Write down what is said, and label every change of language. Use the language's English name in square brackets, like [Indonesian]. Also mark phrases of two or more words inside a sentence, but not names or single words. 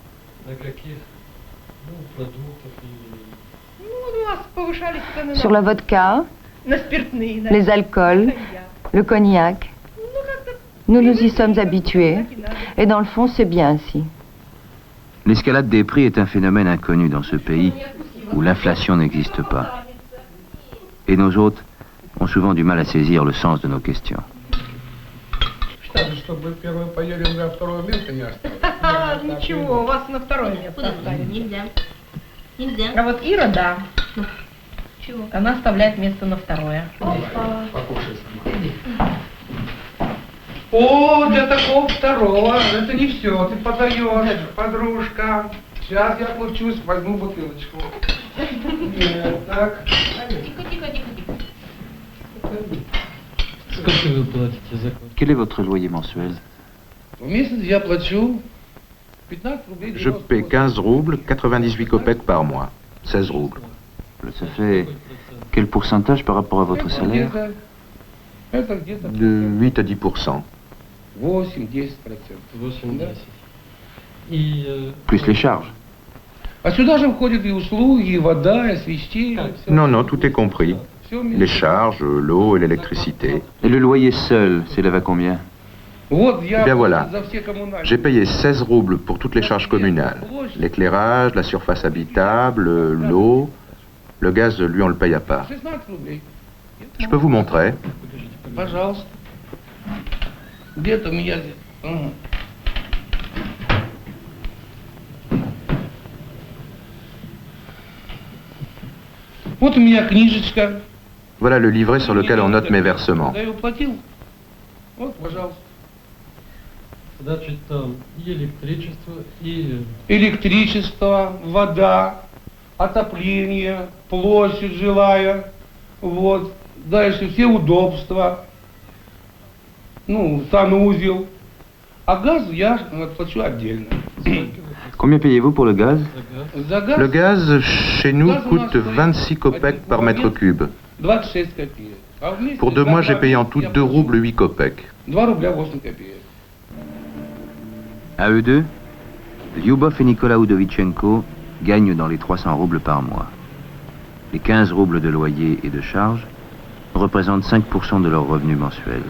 [French] Sur la vodka, les alcools, le cognac. Nous nous y sommes habitués. Et dans le fond, c'est bien ainsi. L'escalade des prix est un phénomène inconnu dans ce pays où l'inflation n'existe pas. Et nos hôtes ont souvent du mal à saisir le sens de nos questions. [Russian] Ничего, вас на второе место оставили. Нельзя. А вот Ира, да. Чего? Она оставляет место на второе. О, для такого второго. Это не все. Ты подаешь, подружка. Сейчас я отлучусь, возьму бутылочку. Нет, так. Тихо. Сколько вы платите за квартиру? [French] Quel est votre loyer mensuel? [Russian] В месяц я плачу 15 рублей. [French] Je paie 15 roubles, 98 kopecks par mois. 16 roubles. Ça fait quel pourcentage par rapport à votre salaire? [Russian] Это где-то [French] De 8 à 10%. [Russian] 8-10%. 8-10. И [French] Plus les charges. [Russian] А сюда же входят и услуги, и вода, и освещение. [French] Non, non, tout est compris. Les charges, l'eau et l'électricité. Et le loyer seul s'élève à combien? [Russian] Вот я [French] Eh bien voilà, [Russian] за все коммунальные. [French] j'ai payé 16 roubles pour toutes les charges communales. L'éclairage, la surface habitable, l'eau. Le gaz, lui, on le paye à part. [Russian] 16 рублей. [French] Je peux vous montrer. [Russian] Пожалуйста. Где-то у меня здесь. Ага. Вот у меня книжечка. [French] Voilà le livret sur lequel on note mes versements. [Russian] Я его платил. Вот, пожалуйста. значит там и электричество, и... Электричество, вода, отопление, площадь жилая, вот. Дальше все удобства, ну, санузел. А газ я отплачу отдельно. [French] Combien payez-vous pour le gaz? [Russian] За газ [French] Le gaz, chez nous, coûte 26 kopecks par mètre cube. [Russian] 26 копеек. А вместе [French] Pour 2 [Russian] за [French] mois, j'ai [Russian] газ [French] payé en [Russian] я [French] tout 2 [Russian] плачу [French] roubles 8 kopecks. [Russian] 2 рубля 8 копеек. [French] À eux deux, Lyubov et Nicolas Udovichenko gagnent dans les 300 roubles par mois. Les 15 roubles de loyer et de charges représentent 5% de leur revenu mensuel.